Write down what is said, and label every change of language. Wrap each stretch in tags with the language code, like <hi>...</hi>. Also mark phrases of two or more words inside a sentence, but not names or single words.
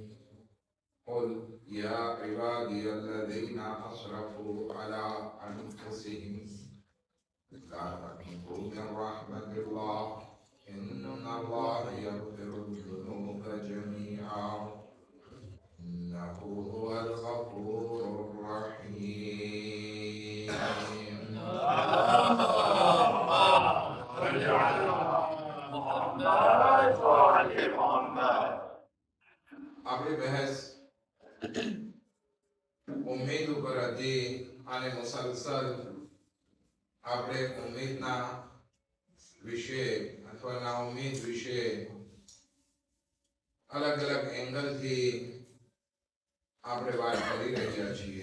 <ar>قل يا عبادي الذين أسرفوا على أنفسهم لا تقنطوا من رحمة الله إن الله يغفر الذنوب جميعا إنه هو الغفور الرحيم.</ar> <gu>આપણે બહેસ ઉમ્મીદ ઉપર હતી અને મુસલસલ આપણે ઉમ્મીદના વિશે અથવા ના ઉમ્મીદ વિશે અલગ અલગ એંગલથી આપણે વાત કરી રહ્યા છીએ.</gu>